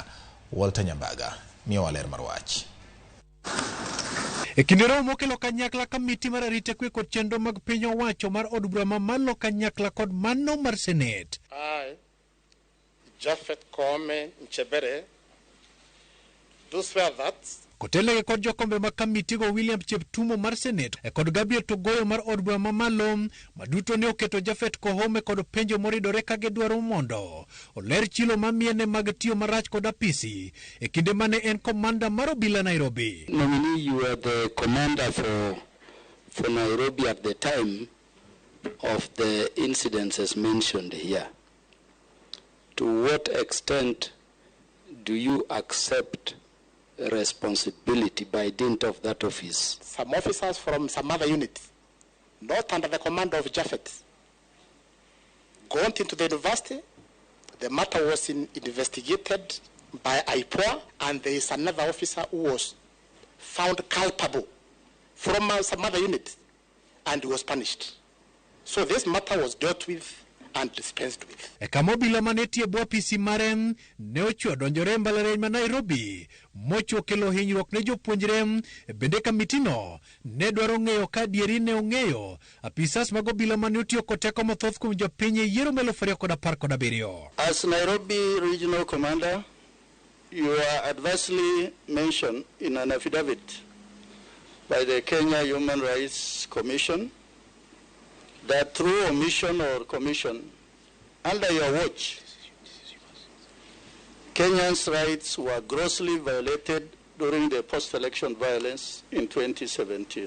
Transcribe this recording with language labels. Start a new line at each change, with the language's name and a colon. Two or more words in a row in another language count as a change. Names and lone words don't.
Luo (Kenya and Tanzania): Walter Nyambaga miyo waler mar wach. E kinde romo mokelo kanyakla kamiti mar arita kwe kod chenro mag piny owacho mar od bura mamalo kanyakla kod mano mar Senate. Japhet Koome Nchebere,
English: do swear that
Luo (Kenya and Tanzania): Kotele kod jokombe mag kamiti go William Cheptumo mar Senate e kod Gabriel Togoyo mar od bura mamalo maduto ne oketo Japhet Koome kod penjo moridore ka gidwaro mondo oler chilo mamiene mag tiyo marach kod apisi e kinde mane en komanda mar obila Nairobi.
English: Nominee, you were the commander for Nairobi at the time of the incidents as mentioned here. To what extent do you accept responsibility by dint of that office? some officers from some other units, not under the command of Japhet, got into the university. The matter was investigated by IPOA, and there is another officer who was found culpable from some other unit, and was punished. So this matter was dealt with and dispensed with.
Luo (Kenya and Tanzania): E kamobila maneti e bwapisi maren ne ocho donjore mbalare ma Nairobi mocho kelo hinyruok ne jopuonjre bende kamitino ne dwaro ng'eyo ka dieri ne ong'eyo apisas mag obila mane otiyo koteko mathoth kuom jopiny e yiero 2017.
English: As Nairobi Regional Commander, you are adversely mentioned in an affidavit by the Kenya Human Rights Commission that through omission or commission, under your watch, Kenyans' rights were grossly violated during the post-election violence in 2017.